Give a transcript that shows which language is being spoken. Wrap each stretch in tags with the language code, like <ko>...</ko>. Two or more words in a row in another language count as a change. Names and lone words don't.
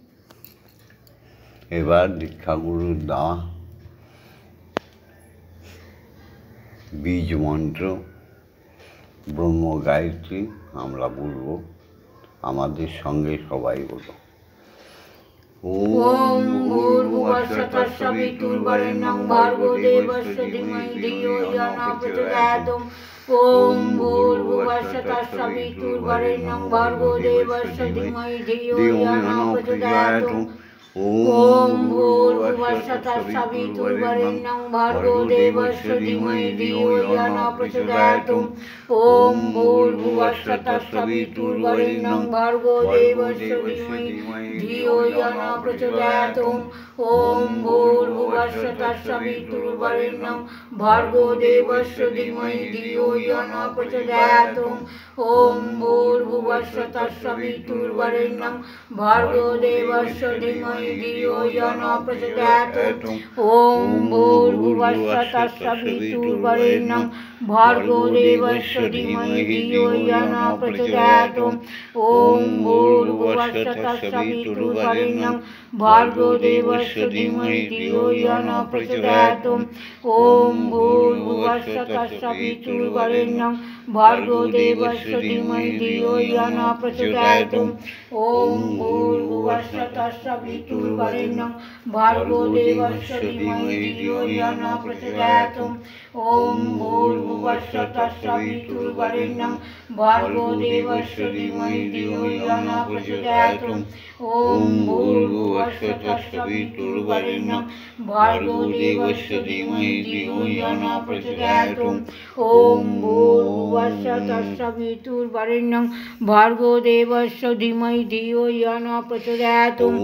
<bn>এবার দীক্ষাগুরুর দেওয়া বীজ মন্ত্র ব্রহ্ম গায়ত্রী আমরা বলব, আমাদের সঙ্গে সবাই বলো।</bn> <sa>ओम् भूर्भुवस्सुः तत्सवितुर्वरेण्यं भर्गो देवस्य धीमहि धियो इयो न प्रचोदयात्। ओम् भूर्भुवस्सुः तत्सवितुर्वरेण्यं भर्गो देवस्य धीमहि धियो इयो न प्रचोदयात्। ओम् भूर्भुवस्सुः तत्सवितुर्वरेण्यं भर्गो देवस्य धीमहि धियो इयो न प्रचोदयात्। ओम् भूर्भुवस्सुः तत्सवितुर्वरेण्यं भर्गो देवस्य धीमहि धियो इयो न प्रचोदयात्। ओम् भूर्भुवस्सुः तत्सवितुर्वरेण्यं भर्गो देवस्य धीमहि धियो इयो न प्रचोदयात्। ओम् भूर्भुवस्सुः तत्सवितुर्वरेण्यं भर्गो देवस्य धीमहि धियो इयो न प्रचोदयात्। ओम् भूर्भुवस्सुः तत्सवितुर्वरेण्यं भर्गो देवस्य धीमहि धियो इयो न प्रचोदयात्। ओम् भूर्भुवस्सुः तत्सवितुर्वरेण्यं भर्गो देवस्य धीमहि धियो इयो न प्रचोदयात्। ओम् भूर्भुवस्सुः तत्सवितुर्वरेण्यं भर्गो देवस्य धीमहि धियो इयो न प्रचोदयात्। ओम् भूर्भुवस्सुः तत्सवितुर्वरेण्यं भर्गो देवस्य धीमहि धियो इयो न प्रचोदयात्। ओम् भूर्भुवस्सुः तत्सवितुर्वरेण्यं भर्गो देवस्य धीमहि धियो इयो न प्रचोदयात्। ओम् भूर्भुवस्सुः तत्सवितुर्वरेण्यं भर्गो देवस्य धीमहि धियो इयो न प्रचोदयात्। ओम् भूर्भुवस्सुः तत्सवितुर्वरेण्यं भर्गो देवस्य धीमहि धियो इयो न प्रचोदयात्।</sa>